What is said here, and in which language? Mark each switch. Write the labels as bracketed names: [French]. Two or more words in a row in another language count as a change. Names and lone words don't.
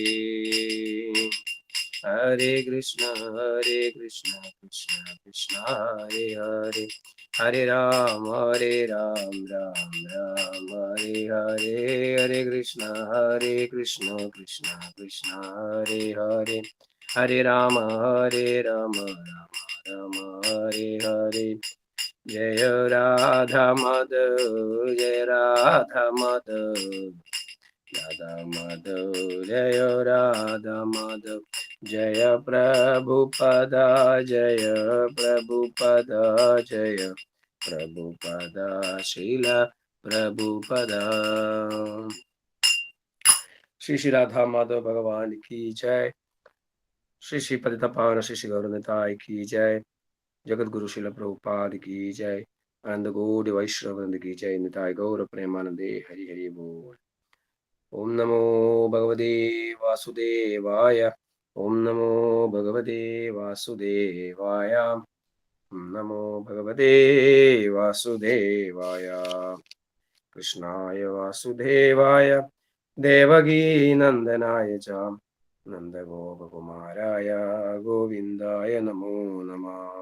[Sanskrit] ഹരേ കൃഷ്ണ കൃഷ്ണ കൃഷ്ണ ഹരേ ഹരേ. ഹരേ രാമ രാം രാം ഹരേ ഹരേ. ഹരേ കൃഷ്ണ കൃഷ്ണ കൃഷ്ണ ഹരേ ഹരേ. ഹരേ രാമ രാമ രാമ ഹരേ ഹരേ. ജയ രാധ മാധവ് ജയ രാധ മാധവ് രാധ മാധവ് ജയ രാധ മാധവ്. ജയ പ്രഭുപദ ജയ പ്രഭുപദ ജയ പ്രഭുപദ ശീല प्रभुपद. [Hindi] श्री श्री राधा माधव भगवान की जय. श्री श्री पतित पावन श्री श्री गौरनिताय की जय. जगत गुरु शिल प्रभुपाद की जय. आनंद गौड़ वैष्णवृंद की जय. [Bangla] निताय गौर प्रेमानंदे हरि हरि बोल. [Sanskrit] ओम नमो भगवते वासुदेवाय. ओम नमो भगवते वासुदेवाय. ओम नमो भगवते वासुदेवाय. कृष्णाय वासुदेवाय देवकी नंदनाय च नंदगोपकुमाराय गोविंदाय नमो नमः.